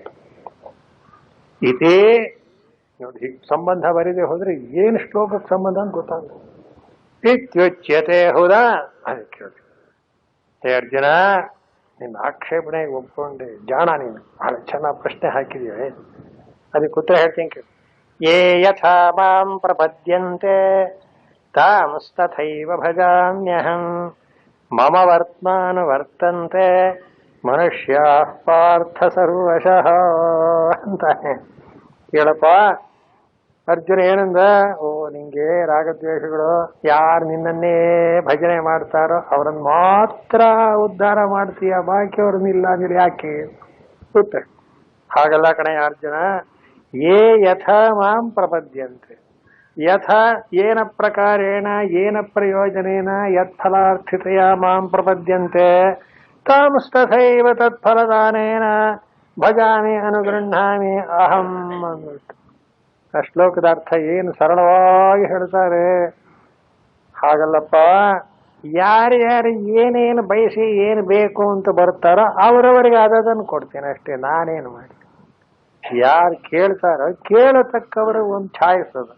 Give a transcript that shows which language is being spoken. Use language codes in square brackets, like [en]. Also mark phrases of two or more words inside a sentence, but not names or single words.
[kn] ಇದೇ ನೋಡಿ, ಸಂಬಂಧ ಬರೀದೆ ಹೋದ್ರೆ ಏನು ಶ್ಲೋಕಕ್ಕೆ ಸಂಬಂಧ ಅಂತ ಗೊತ್ತಾಗ ಇತ್ಯುಚ್ಯತೆ. ಹೌದಾ? ಅದಕ್ಕೆ ಹೇ ಅರ್ಜುನ, ನಿನ್ನ ಆಕ್ಷೇಪಣೆಗೆ ಒಪ್ಕೊಂಡೆ ಜಾಣ ನೀನು. ಬಹಳ ಚೆನ್ನಾಗಿ ಪ್ರಶ್ನೆ ಹಾಕಿದೀವಿ, ಅದಕ್ಕೆ ಉತ್ತರ ಹೇಳ್ತೀನಿ ಕೇಳಿ. [sa] ಯೇ ಯಥಾ ಮಾಂ ಪ್ರಪದ್ಯಂತೆ ತಾಂಸ್ತಥೈವ ಭಜಾಮ್ಯಹಂ ಮಮ ವರ್ತ್ಮಾನ ವರ್ತಂತೆ ಮನುಷ್ಯಾಃ ಪಾರ್ಥ ಸರ್ವಶಃ ಅಂತಾನೆ. [kn] ಕೇಳಪ್ಪ ಅರ್ಜುನ ಏನಂದ? ಓ, ನಿಂಗೆ ರಾಗದ್ವೇಷಗಳು, ಯಾರು ನಿನ್ನನ್ನೇ ಭಜನೆ ಮಾಡ್ತಾರೋ ಅವರನ್ನು ಮಾತ್ರ ಉದ್ಧಾರ ಮಾಡ್ತೀಯ, ಬಾಕಿಯವ್ರನ್ನಿಲ್ಲ ಅಂದ್ರೆ ಯಾಕೆ? ಉತ್ತರ ಹಾಗಲ್ಲ ಕಣೆ ಅರ್ಜುನ. [sa] ಯೇ ಯಥಾ ಮಾಂ ಪ್ರಪದ್ಯಂತೆ, ಯಥ ಏನ ಪ್ರಕಾರೇಣ ಏನ ಪ್ರಯೋಜನೇನ ಯತ್ಫಲಾರ್ಥಿತೆಯ ಮಾಂ ಪ್ರಪದ್ಯಂತೆ ತಾಂಸ್ತಥೈವ ತತ್ಫಲದಾನೇನ ಭಜಾಮಿ ಅನುಗೃಹಾಮಿ ಅಹಂ [kn] ಅಂದ್ಬಿಟ್ಟು ಆ ಶ್ಲೋಕದ ಅರ್ಥ ಏನು ಸರಳವಾಗಿ ಹೇಳ್ತಾರೆ. ಹಾಗಲ್ಲಪ್ಪ, ಯಾರ್ಯಾರು ಏನೇನು ಬಯಸಿ ಏನು ಬೇಕು ಅಂತ ಬರ್ತಾರೋ ಅವರವರಿಗೆ ಅದನ್ನು ಕೊಡ್ತೇನೆ ಅಷ್ಟೇ. ನಾನೇನು ಮಾಡಿ ಯಾರು ಕೇಳ್ತಾರೋ ಕೇಳತಕ್ಕವರು ಒಂದು ಚಾಯ್ಸ್ ಅದು.